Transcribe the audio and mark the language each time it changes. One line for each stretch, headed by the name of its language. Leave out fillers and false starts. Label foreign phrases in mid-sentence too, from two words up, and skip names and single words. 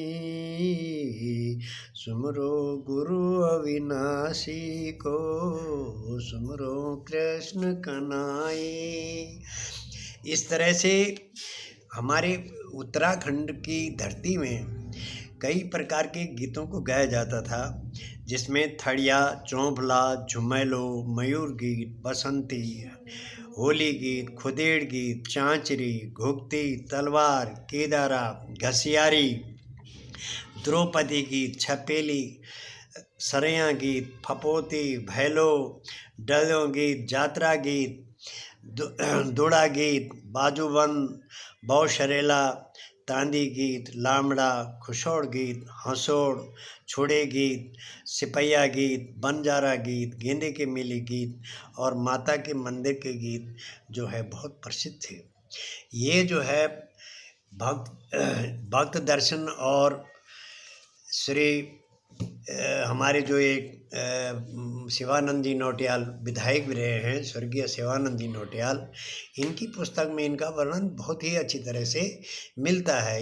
Hindi: सुमरो गुरु अविनाशी को, सुमरो कृष्ण कन्हई। इस तरह से हमारे उत्तराखंड की धरती में कई प्रकार के गीतों को गाया जाता था, जिसमें थड़िया, चौंभला, झुमेलो, मयूर गीत, बसंती, होली गीत, खुदेड़ गीत, चांचरी, घुगती, तलवार, केदारा, घसियारी, द्रौपदी गीत, छपेली, सरैया गीत, फपोती, भैलो, डलो गीत, जात्रा गीत, दुड़ा गीत, बाजूबंद, बौशरेला, तांदी गीत, लामड़ा, खुशोड़ गीत, हंसोड़, छोड़े गीत, सिपैया गीत, बंजारा गीत, गेंदे के मेले गीत और माता के मंदिर के गीत जो है बहुत प्रसिद्ध थे। ये जो है भक्त दर्शन और श्री हमारे जो एक शिवानंद जी नौटियाल विधायक भी रहे हैं, स्वर्गीय शिवानंद जी नौटियाल, इनकी पुस्तक में इनका वर्णन बहुत ही अच्छी तरह से मिलता है।